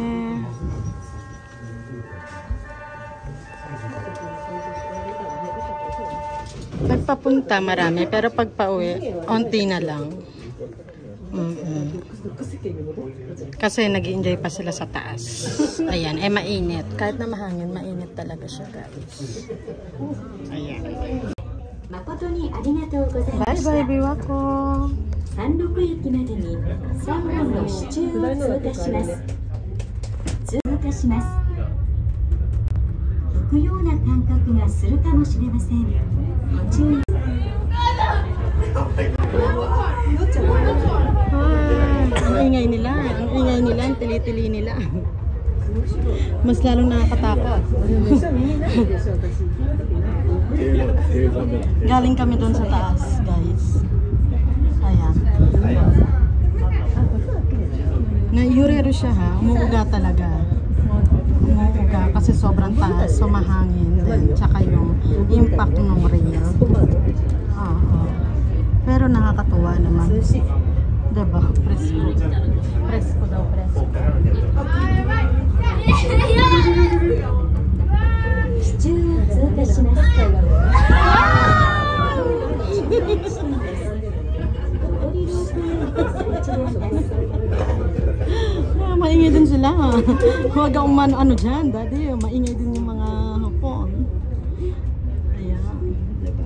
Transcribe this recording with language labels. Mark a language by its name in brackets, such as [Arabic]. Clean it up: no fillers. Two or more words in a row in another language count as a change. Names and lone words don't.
[Filipino] Pagpapunta marami, pero pag pauwi, onti na lang. Kasi nag-enjoy pa sila sa taas. Ayan, mainit. Kahit na mahangin, mainit talaga siya, guys. Ayan. Bye-bye, Biwako. [Japanese] 山麓駅までに3本の支柱を通過します。通過します。浮くような感覚がするかもしれません。ご注意。 [Filipino] Ang ingay nila, ang tili-tili nila. Mas lalong nakakatakot. Galing kami doon sa taas, guys. Ayan. Naiurero siya ha, umuuga talaga. Umuuga kasi sobrang taas, so mahangin din. Tsaka yung impact ng rail. Pero nakakatuwa naman. Diba? Presko. Presko daw, presko. [Japanese] 支柱を通過します。 [Filipino] Maingay din sila. Huwag akong ano dyan, daddy. Maingay din yung mga hapon. Ayan. Diba?